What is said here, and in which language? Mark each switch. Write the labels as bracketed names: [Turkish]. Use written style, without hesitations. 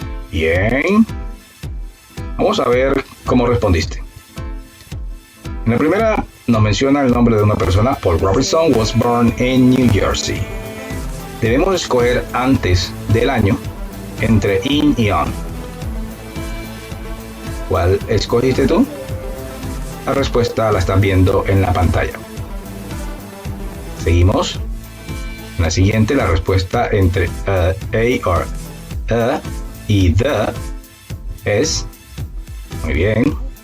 [Spanish] Bien, vamos a ver cómo respondiste. En la primera nos menciona el nombre de una persona. [English] Paul Robertson was born in New Jersey. [Spanish] Debemos escoger antes del año entre in y on. ¿Cuál escogiste tú? La respuesta la están viendo en la pantalla. Seguimos. En la siguiente, la respuesta entre a or y the es. Muy bien.